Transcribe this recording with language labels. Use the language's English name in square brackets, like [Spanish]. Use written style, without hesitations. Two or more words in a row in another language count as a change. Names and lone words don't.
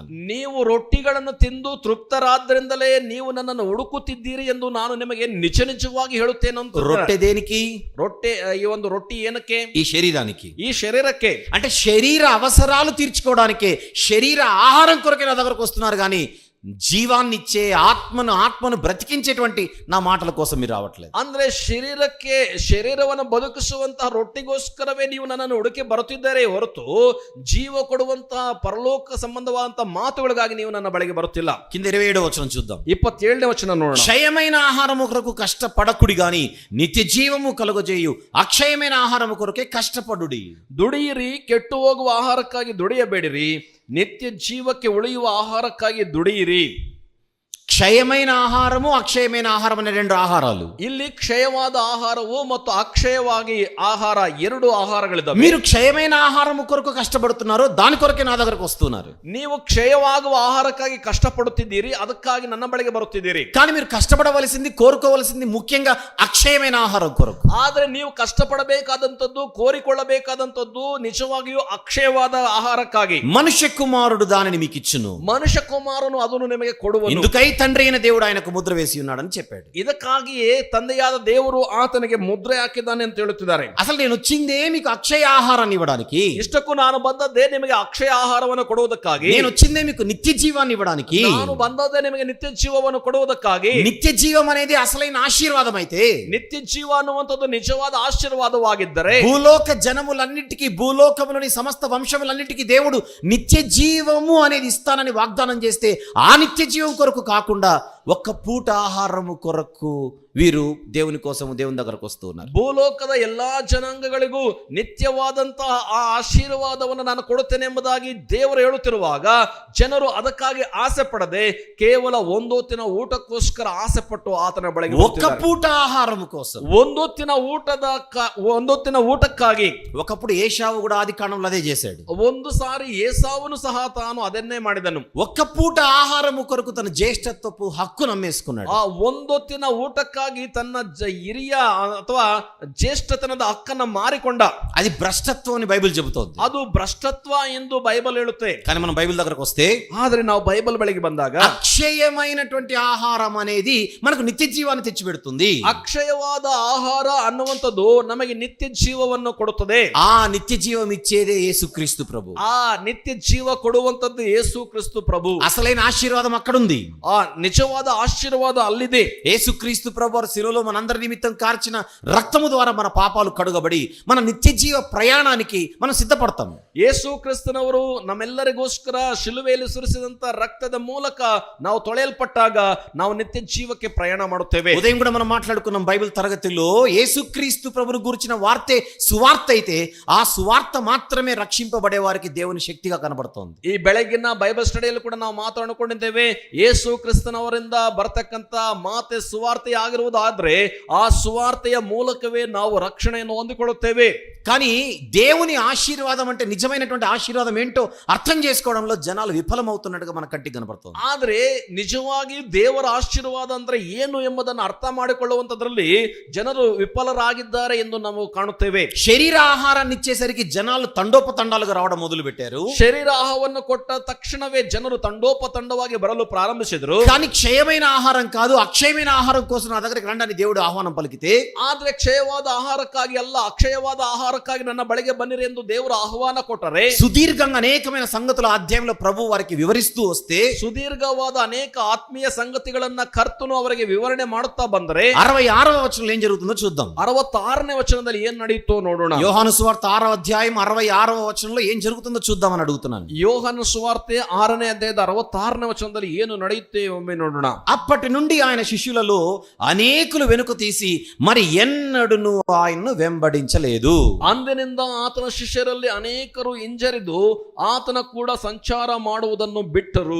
[Kannada] ನೀವು ರೊಟ್ಟಿಗಳನ್ನು ತಿಂದು ತೃಪ್ತರಾದ್ರಿಂದಲೇ ನೀವು ನನ್ನನ್ನು ಹುಡುಕುತ್ತಿದ್ದೀರಿ ಎಂದು ನಾನು ನಿಮಗೆ ನಿಜ ನಿಜವಾಗಿ ಹೇಳುತ್ತೇನೆ ಅಂತ. [Telugu] రొట్టె దేనికి? [Kannada] ರೊಟ್ಟೆ, ಈ ಒಂದು ರೊಟ್ಟಿ ಏನಕ್ಕೆ? [Telugu] ఈ శరీరానికి. [Kannada] ಈ ಶರೀರಕ್ಕೆ. [Telugu] అంటే శరీర అవసరాలు తీర్చుకోవడానికే, శరీర ఆహారం కొరకే నా దగ్గరకు వస్తున్నారు కానీ జీవాన్ని ఇచ్చే ఆత్మను బ్రతికించేటువంటి నా మాటల కోసం మీరు రావట్లేదు. [Kannada] ಅಂದ್ರೆ ಶರೀರವನ್ನು ಬದುಕಿಸುವಂತಹ ರೊಟ್ಟಿಗೋಸ್ಕರವೇ ನೀವು ನನ್ನನ್ನು ಹುಡುಕಿ ಬರುತ್ತಿದ್ದಾರೆ ಹೊರತು ಜೀವ ಕೊಡುವಂತಹ ಪರಲೋಕ ಸಂಬಂಧವಾದಂತಹ ಮಾತುಗಳಿಗಾಗಿ ನೀವು ನನ್ನ ಬಳಿಗೆ ಬರುತ್ತಿಲ್ಲ. [Telugu] కింద 27వ వచనం చూద్దాం. [Kannada] 27ನೇ ವಚನ ನೋಡೋಣ. [Telugu] క్షయమైన ఆహారము కొరకు కష్టపడకుడి గాని నిత్య జీవము కలుగజేయు అక్షయమైన ఆహారము కొరకే కష్టపడుడి. [Kannada] ದುಡಿಯಿರಿ, ಕೆಟ್ಟು ಹೋಗುವ ಆಹಾರಕ್ಕಾಗಿ ದುಡಿಯಬೇಡಿರಿ, ನಿತ್ಯ ಜೀವಕ್ಕೆ ಉಳಿಯುವ ಆಹಾರಕ್ಕಾಗಿ ದುಡಿಯಿರಿ. [Telugu] క్షయమైన ఆహారము అక్షయమైన ఆహారం అనే రెండు ఆహారాలు. [Kannada] ಇಲ್ಲಿ ಕ್ಷಯವಾದ ಆಹಾರವು ಮತ್ತು ಅಕ್ಷಯವಾಗಿ ಆಹಾರ, ಎರಡು ಆಹಾರಗಳಿದ್ದಾವೆ. [Telugu] మీరు క్షయమైన ఆహారము కొరకు కష్టపడుతున్నారు, దాని కొరకే నా దగ్గరకు వస్తున్నారు. [Kannada] ನೀವು ಕ್ಷಯವಾಗುವ ಆಹಾರಕ್ಕಾಗಿ ಕಷ್ಟಪಡುತ್ತಿದ್ದೀರಿ, ಅದಕ್ಕಾಗಿ ನನ್ನ ಬಳಿಗೆ ಬರುತ್ತಿದ್ದೀರಿ. [Telugu] కానీ మీరు కష్టపడవలసింది, కోరుకోవలసింది ముఖ్యంగా అక్షయమైన ఆహారం కొరకు. [Kannada] ಆದ್ರೆ ನೀವು ಕಷ್ಟಪಡಬೇಕಾದಂಥದ್ದು, ಕೋರಿಕೊಳ್ಳಬೇಕಾದಂಥದ್ದು ನಿಜವಾಗಿಯೂ ಅಕ್ಷಯವಾದ ಆಹಾರಕ್ಕಾಗಿ. [Telugu] మనుష్య కుమారుడు దానిని మీకు ఇచ్చును. [Kannada] ಮನುಷ್ಯ ಕುಮಾರನು ಅದನ್ನು ನಿಮಗೆ ಕೊಡುವನು. [Telugu] ఇందుకై తండ్రి అయిన దేవుడు ఆయనకు ముద్ర వేసి ఉన్నాడని చెప్పాడు. [Kannada] ಇದಕ್ಕಾಗಿಯೇ ತಂದೆಯಾದ ದೇವರು ಆತನಿಗೆ ಮುದ್ರೆ ಹಾಕಿದ್ದಾನೆ ಅಂತ ಹೇಳುತ್ತಿದ್ದಾರೆ. [Telugu] అసలు నేను వచ్చిందే మీకు అక్షయ ఆహారాన్ని ఇవ్వడానికి. [Kannada] ಇಷ್ಟಕ್ಕೂ ನಾನು ಬಂದದ್ದೇ ನಿಮಗೆ ಅಕ್ಷಯ ಆಹಾರವನ್ನು ಕೊಡುವುದಕ್ಕಾಗಿ. [Telugu] నేను వచ్చిందే మీకు నిత్య జీవాన్ని ఇవ్వడానికి. [Kannada] ನಾನು ಬಂದದ್ದೇ ನಿಮಗೆ ನಿತ್ಯ ಜೀವವನ್ನು ಕೊಡುವುದಕ್ಕಾಗಿ. [Telugu] నిత్య జీవం అనేది అసలైన ఆశీర్వాదం అయితే, [Kannada] ನಿತ್ಯ ಜೀವ ಅನ್ನುವಂಥದ್ದು ನಿಜವಾದ ಆಶೀರ್ವಾದವಾಗಿದ್ದರೆ, [Telugu] భూలోక జనములన్నిటికీ, భూలోకములోని సమస్త వంశములన్నిటికీ దేవుడు నిత్య జీవము అనేది ఇస్తానని వాగ్దానం చేస్తే, ఆ నిత్య జీవం కొరకు కాకుండా ఒక్క పూట ఆహారము కొరకు వీరు దేవుని కోసము దేవుని దగ్గరకు వస్తూ ఉన్నారు. [Kannada] ಭೂಲೋಕದ ಎಲ್ಲಾ ಜನಾಂಗಗಳಿಗೂ ನಿತ್ಯವಾದಂತಹ ಆ ಆಶೀರ್ವಾದವನ್ನು ನಾನು ಕೊಡುತ್ತೇನೆ ಎಂಬುದಾಗಿ ದೇವರು ಹೇಳುತ್ತಿರುವಾಗ ಜನರು ಅದಕ್ಕಾಗಿ ಆಸೆ ಪಡದೆ ಕೇವಲ ಒಂದೊತ್ತಿನ ಊಟಕ್ಕೋಸ್ಕರ ಆಸೆ ಪಟ್ಟು ಆತನ ಬಳಿಗೆ [Telugu] ఒక్క పూట ఆహారము కోసం, [Kannada] ಒಂದೊತ್ತಿನ ಊಟಕ್ಕಾಗಿ. [Telugu] ఒకప్పుడు ఏశావు కూడా ఆది కాండంలో అదే చేశాడు. [Kannada] ಒಂದು ಸಾರಿ ಏಸಾವನು ಸಹ ತಾನು ಅದನ್ನೇ ಮಾಡಿದನು. [Telugu] ఒక్క పూట ఆహారము కొరకు తన జ్యేష్ఠత్వపు హక్కు నమ్మేసుకున్నాడు. [Kannada] ಆ ಒಂದೊತ್ತಿನ ಊಟಕ್ಕಾಗಿ ತನ್ನ ಹಿರಿಯ ಅಥವಾ ಜ್ಯೇಷ್ಠತನದ ಹಕ್ಕನ್ನ ಮಾರಿಕೊಂಡ. [Telugu] అది భ్రష్టత్వం అని బైబిల్ చెబుతోంది. [Kannada] ಅದು ಭ್ರಷ್ಟತ್ವ ಎಂದು ಬೈಬಲ್ ಹೇಳುತ್ತೆ. [Telugu] కానీ మనం బైబిల్ దగ్గరకు వస్తే, [Kannada] ಆದ್ರೆ ನಾವು ಬೈಬಲ್ ಬಳಿಗೆ ಬಂದಾಗ [Telugu] అక్షయమైనటువంటి ఆహారం అనేది మనకు నిత్య జీవాన్ని తెచ్చిపెడుతుంది. [Kannada] ಅಕ್ಷಯವಾದ ಆಹಾರ ಅನ್ನುವಂಥದ್ದು ನಮಗೆ ನಿತ್ಯ ಜೀವವನ್ನು ಕೊಡುತ್ತದೆ. [Telugu] ఆ నిత్య జీవం ఇచ్చేదే యేసుక్రీస్తు ప్రభు. [Kannada] ಆ ನಿತ್ಯ ಜೀವ ಕೊಡುವಂಥದ್ದು ಯೇಸು ಕ್ರಿಸ್ತು ಪ್ರಭು. [Telugu] అసలైన ఆశీర్వాదం అక్కడుంది. [Kannada] ಆ ನಿಜವಾದ ಆಶೀರ್ವಾದ ಅಲ್ಲಿದೆ. [Telugu] యేసుక్రీస్తు ప్రభు శిలువలో మనందరి నిమిత్తం కార్చిన రక్తము ద్వారా మన పాపాలు కడుగబడి మన నిత్య జీవ ప్రయాణానికి మనం సిద్ధపడతాం. [Kannada] ಯೇಸು ಕ್ರಿಸ್ತನವರು ನಮ್ಮೆಲ್ಲರಿಗೋಸ್ಕರ ಶಿಲುಬೆಯಲ್ಲಿ ಸುರಿಸಿದಂತ ರಕ್ತದ ಮೂಲಕ ನಾವು ತೊಳೆಯಲ್ಪಟ್ಟಾಗ ನಾವು ನಿತ್ಯ ಜೀವಕ್ಕೆ ಪ್ರಯಾಣ ಮಾಡುತ್ತೇವೆ. [Telugu] ఉదయం కూడా మనం మాట్లాడుకున్నాం బైబిల్ తరగతిలో, యేసుక్రీస్తు ప్రభును గురించిన వార్తే సువార్త అయితే ఆ సువార్త మాత్రమే రక్షింపబడే వారికి దేవుని శక్తిగా కనబడుతోంది. [Kannada] ಈ ಬೆಳಗಿನ ಬೈಬಲ್ ಸ್ಟಡಿಯಲ್ಲಿ ಕೂಡ ನಾವು ಮಾತಾಡಿಕೊಂಡಿದ್ದೇವೆ. ಯೇಸು ಕ್ರಿಸ್ತನವರಿಂದ ಬರ್ತಕ್ಕಂತ ಮಾತೆ ಸುವಾರ್ತೆ ಆಗಿರುವುದಾದ್ರೆ ಆ ಸುವಾರ್ತೆಯ ಮೂಲಕವೇ ನಾವು ರಕ್ಷಣೆಯನ್ನು ಹೊಂದಿಕೊಳ್ಳುತ್ತೇವೆ. [Telugu] కానీ దేవుని ఆశీర్వాదం అంటే నిజమైనటువంటి ఆశీర్వాదం ఏంటో అర్థం చేసుకోవడంలో జనాలు విఫలమవుతున్నట్టుగా మన కంటికి కనబడుతుంది. [Kannada] ಆದ್ರೆ ನಿಜವಾಗಿ ದೇವರ ಆಶೀರ್ವಾದ ಅಂದ್ರೆ ಏನು ಎಂಬುದನ್ನು ಅರ್ಥ ಮಾಡಿಕೊಳ್ಳುವಂತದ್ರಲ್ಲಿ ಜನರು ವಿಫಲರಾಗಿದ್ದಾರೆ ಎಂದು ನಾವು ಕಾಣುತ್ತೇವೆ. [Telugu] శరీర ఆహారాన్ని ఇచ్చేసరికి జనాలు తండోపతండాలుగా రావడం మొదలు పెట్టారు. [Kannada] ಶರೀರ ಆಹಾರವನ್ನು ಕೊಟ್ಟ ತಕ್ಷಣವೇ ಜನರು ತಂಡೋಪತಂಡವಾಗಿ ಬರಲು ಪ್ರಾರಂಭಿಸಿದರು. [Telugu] కానీ క్షయమైన ఆహారం కాదు, అక్షయమైన ఆహారం కోసం నా దగ్గరికి రండి అని దేవుడు ఆహ్వానం పలికితే, [Kannada] ಆದ್ರೆ ಕ್ಷಯವಾದ ಆಹಾರಕ್ಕಾಗಿ ಅಲ್ಲ, ಅಕ್ಷಯವಾದ ಆಹಾರಕ್ಕಾಗಿ ನನ್ನ ಬಳಿಗೆ ಬನ್ನಿರಿ ಎಂದು ದೇವರು ಆಹ್ವಾನ ಕೊಟ್ಟರೆ, [Telugu] సుదీర్ఘంగా అనేకమైన సంగతుల అధ్యాయంలో ప్రభు వారికి వివరిస్తూ వస్తే, [Kannada] ಸುದೀರ್ಘವಾದ ಅನೇಕ ಆತ್ಮೀಯ ಸಂಗತಿಗಳನ್ನ ಕರ್ತನು ಅವರಿಗೆ ವಿವರಣೆ ಮಾಡುತ್ತಾ ಬಂದರೆ [Telugu] 66వ వచనంలో ఏం జరుగుతుందో చూద్దాం. [Kannada] 66ನೇ ವಚನದಲ್ಲಿ ಏನ್ ನಡೆಯಿತೋ ನೋಡೋಣ. [Telugu] యోహాను సువార్త 6వ అధ్యాయం 66వ వచనంలో ఏం జరుగుతుందో చూద్దామని అడుగుతున్నాను. [Kannada] ಯೋಹಾನ ಸುವಾರ್ತೆ 6ನೇ ಅಧ್ಯಾಯದ 66ನೇ ವಚನದಲ್ಲಿ ಏನು ನಡೆಯುತ್ತೆ ಒಮ್ಮೆ ನೋಡೋಣ. [Telugu] అప్పటి నుండి ఆయన శిష్యులలో అనేకులు వెనుక తీసి మరి ఎన్నడూను ఆయన్ను వెంబడించలేదు. [Kannada] ಅಂದಿನಿಂದ ಆತನ ಶಿಷ್ಯರಲ್ಲಿ ಅನೇಕರು ಹಿಂಜರಿದು ಆತನ ಕೂಡ ಸಂಚಾರ ಮಾಡುವುದನ್ನು ಬಿಟ್ಟರು.